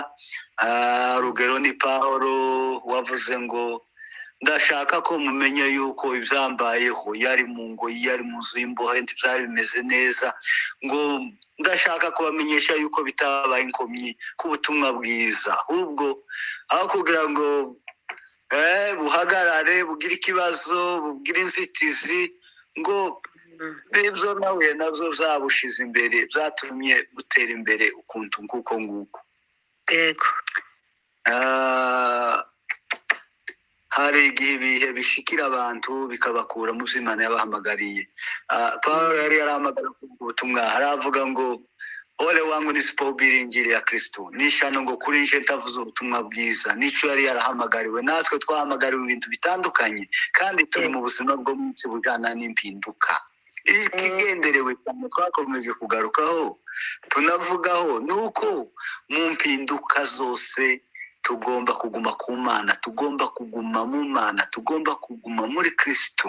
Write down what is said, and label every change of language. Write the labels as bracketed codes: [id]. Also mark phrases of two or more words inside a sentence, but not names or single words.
[rn] Rugero ni Pawulo wavuze ngo ndashaka ko mumenya yuko ibyambayeho yari mu ngo, yari mu nzu y'imbohe, byari bimeze neza, ngo ndashaka kubamenyesha yuko bitabaye inkomyi ku butumwa bwiza, ahubwo aho kugira ngo buhagarare bugire ikibazo bugire inzitizi, ngo ibyo nawe nabyo zabushize imbere, byatumye gutera imbere ukuntu nguko nguko. Ego. Hari igihe ibihe bishikira abantu bikabakura mu Imana yabahamagariye. Pawulo yari yarahamagara ku butumwa, haravuga ngo [sw] ole wangu nisipohubiri injili ya Kristo, [rn] nishano ngo kuri nje ntavuze ubutumwa bwiza. Nico yari yarahamagariwe, natwe twahamagariwe ibintu bitandukanye, kandi turi mu buzima bwo munsi bujana n'impinduka. Ikigenderewe cyane twakomeje kugarukaho tunavugaho nuko mu mpinduka zose tugomba kuguma ku Mana, tugomba kuguma mu Mana, tugomba kuguma muri Kristo.